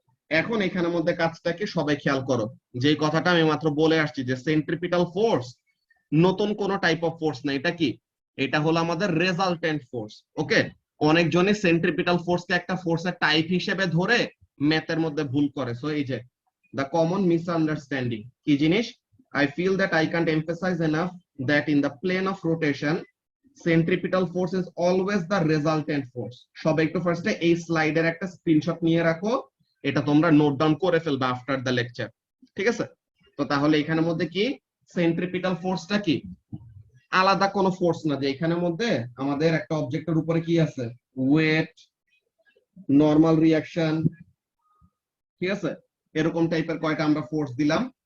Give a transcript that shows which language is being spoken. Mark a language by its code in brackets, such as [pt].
[bn] এখন এখানের মধ্যে কাজটা কি সবাই খেয়াল করো, যে কথাটা আমি মাত্র বলে আসছি যে সেন্ট্রিপিটাল ফোর্স নতুন কোন টাইপ অফ ফোর্স না, এটা কি, এটা হলো আমাদের রেজাল্টেন্ট ফোর্স। ওকে, অনেকজনই সেন্ট্রিপিটাল ফোর্সকে একটা ফোর্সের টাইপ হিসেবে ধরে ম্যাথের মধ্যে ভুল করে। [en] so [bn] এই যে [en] the common misunderstanding [bn] কি জিনিস, [en] I feel that I can't emphasize enough that in the plane of rotation centripetal force is always the resultant force. [bn] সবাই একটু ফার্স্টে এই স্লাইডের একটা স্ক্রিনশট নিয়ে রাখো, এটা তোমরা নোট ডাউন করে ফেলবে [en] after the lecture, [bn] ঠিক আছে? তো তাহলে এখানের মধ্যে কি সেন্ট্রিপিটাল ফোর্সটা কি আলাদা কোনো ফোর্স না, যে এখানের মধ্যে আমাদের একটা অবজেক্টের উপরে কি আছে, ওয়েট, নরমাল রিঅ্যাকশন, ঠিক আছে, এরকম টাইপের কয়টা আমরা ফোর্স দিলাম।